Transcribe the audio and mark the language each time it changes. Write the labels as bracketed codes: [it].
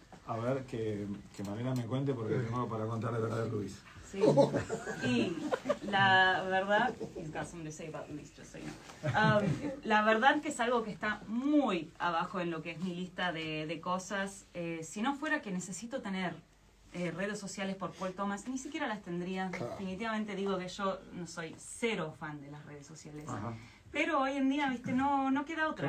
[es] A ver, que Malena me cuente porque tengo algo para contar de verdad de Luis. Sí. Y la verdad, [en] he's got something to say about Luis, just so you know. [es] La verdad que es algo que está muy abajo en lo que es mi lista de cosas. Si no fuera que necesito tener redes sociales por Paul Thomas, ni siquiera las tendría. Definitivamente digo que yo no soy cero fan de las redes sociales. Ajá. Pero hoy en día, viste, no queda otra.